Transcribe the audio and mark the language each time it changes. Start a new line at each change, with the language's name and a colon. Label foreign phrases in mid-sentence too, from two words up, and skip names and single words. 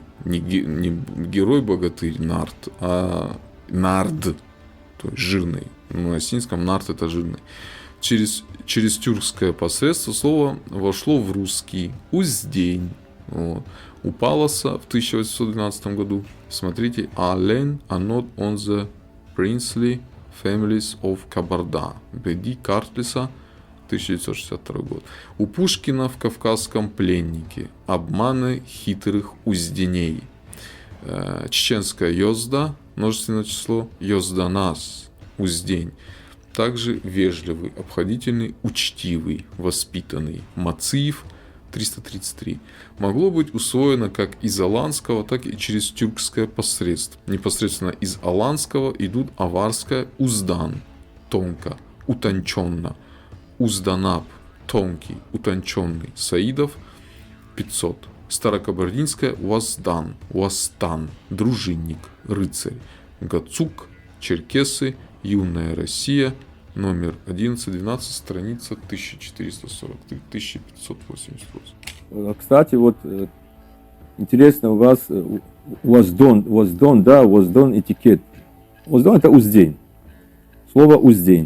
Russian: Не герой-богатырь нард, а нард, то есть жирный. На осетинском нард – это жирный. Через тюркское посредство слово вошло в русский уздень. Вот. У Палласа в 1812 году, смотрите,
English: «Allen are not on the princely families of Кабарда».
Russian: Беди Картлиса, 1962 год. У Пушкина в «Кавказском пленнике» «Обманы хитрых узденей». Чеченская «Йозда», множественное число, «Йозданас», уздень. Также вежливый, обходительный, учтивый, воспитанный. Мациев, 333. Могло быть усвоено как из аланского, так и через тюркское посредство. Непосредственно из аланского идут аварское уздан, тонко, утонченно, узданаб, тонкий, утонченный, Саидов, 500. Старокабардинское уаздан, уастан, дружинник, рыцарь, Гацук, черкесы, юная Россия, номер 11-12, страница 1443-1588. Кстати, вот интересно, у вас уаздон, да, уаздон этикет. Уаздон — это уздень. Слово уздень.